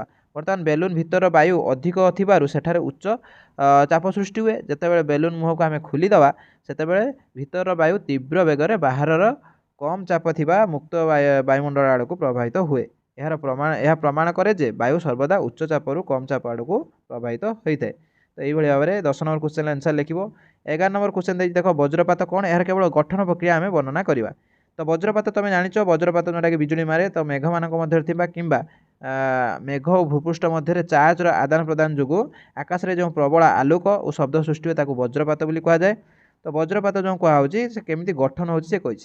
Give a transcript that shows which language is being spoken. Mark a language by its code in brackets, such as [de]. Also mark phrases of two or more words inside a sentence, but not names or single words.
[or] ବର୍ତ୍ତମାନ ବେଲୁନ୍ ଭିତର ବାୟୁ ଅଧିକ ଥିବାରୁ ସେଠାରେ ଉଚ୍ଚ ଚାପ ସୃଷ୍ଟି ହୁଏ। ଯେତେବେଳେ ବେଲୁନ୍ ମୁହଁକୁ ଆମେ ଖୋଲିଦେବା ସେତେବେଳେ ଭିତରର ବାୟୁ ତୀବ୍ର ବେଗରେ ବାହାରର କମ୍ ଚାପ ଥିବା ମୁକ୍ତ ବାୟୁମଣ୍ଡଳ ଆଡ଼କୁ ପ୍ରବାହିତ ହୁଏ। ଏହା ପ୍ରମାଣ କରେ ଯେ ବାୟୁ ସର୍ବଦା ଉଚ୍ଚ ଚାପରୁ କମ୍ ଚାପ ଆଡ଼କୁ ପ୍ରବାହିତ ହୋଇଥାଏ। ତ ଏଇଭାବେ ଭାବେ 10 ନମ୍ବର [en] question answer [or] লিখিব। 11 ନମ୍ବର କୋଶ୍ଚେନ ଦେଇଛି ଦେଖ ବଜ୍ରପାତ କ'ଣ, ଏହାର କେବଳ ଗଠନ ପ୍ରକ୍ରିୟା ଆମେ ବର୍ଣ୍ଣନା କରିବା। ତ ବଜ୍ରପାତ ତମେ ଜାଣିଛ, ବଜ୍ରପାତ ଯେଉଁଟାକି ବିଜୁଳି ମାରେ, ତ ମେଘମାନଙ୍କ ମଧ୍ୟରେ ଥିବା କିମ୍ବା ମେଘ ଓ ଭୂପୃଷ୍ଠ ମଧ୍ୟରେ ଚାର୍ଜର ଆଦାନ ପ୍ରଦାନ ଯୋଗୁଁ ଆକାଶରେ ଯେଉଁ ପ୍ରବଳ ଆଲୋକ ଓ ଶବ୍ଦ ସୃଷ୍ଟି ହୁଏ ତାକୁ ବଜ୍ରପାତ ବୋଲି କୁହାଯାଏ। ତ ବଜ୍ରପାତ ଯେଉଁ କୁହାହେଉଛି ସେ କେମିତି ଗଠନ ହେଉଛି ସେ କହିଛି।